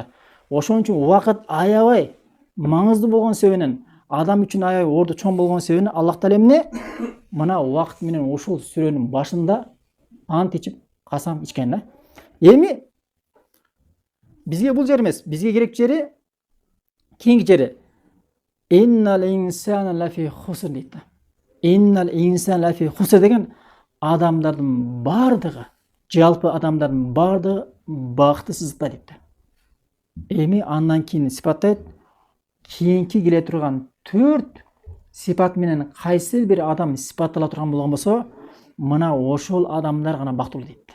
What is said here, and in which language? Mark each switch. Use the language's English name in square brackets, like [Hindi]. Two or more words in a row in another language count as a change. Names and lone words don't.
[Kyrgyz] Ошон үчүн убакыт аябай маңыздуу болгон себебинен, адам үчүн аябай орду чоң болгон себебинен Аллах Таала эмне? Мына убакыт менен ушул сүрөнүн башында ант ичип, касам ичкен да. Эми бизге бул жер эмес, бизге керек жери кийинки жери. [Arabic] إن الإنسان لفي خسر [Kyrgyz] дейт да. [Arabic] إن الإنسان لفي خسر [Kyrgyz] деген адамдардын бардыгы, жалпы адамдардын бардыгы бактысыздыкта дейт да. Эми андан кийин сипаттайт, кийинки келе турган 4 сипат менен кайсы бир адам сипаттала турган болгон болсо, мына ошол адамдар гана бактылуу дейт.